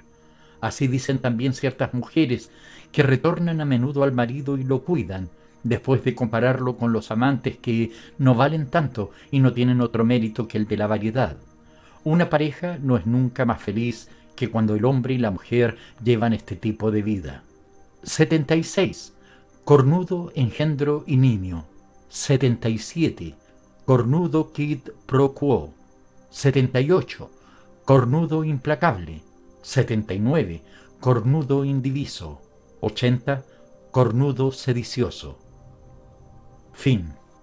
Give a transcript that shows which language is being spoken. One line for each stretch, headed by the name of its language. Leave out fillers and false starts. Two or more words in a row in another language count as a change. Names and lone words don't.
Spanish: Así dicen también ciertas mujeres que retornan a menudo al marido y lo cuidan, después de compararlo con los amantes que no valen tanto y no tienen otro mérito que el de la variedad. Una pareja no es nunca más feliz que cuando el hombre y la mujer llevan este tipo de vida. 76. Cornudo, engendro y niño. 77. Cornudo
Latin: quid pro quo.
Spanish: 78. Cornudo implacable. 79. Cornudo indiviso. 80. Cornudo sedicioso. Fin.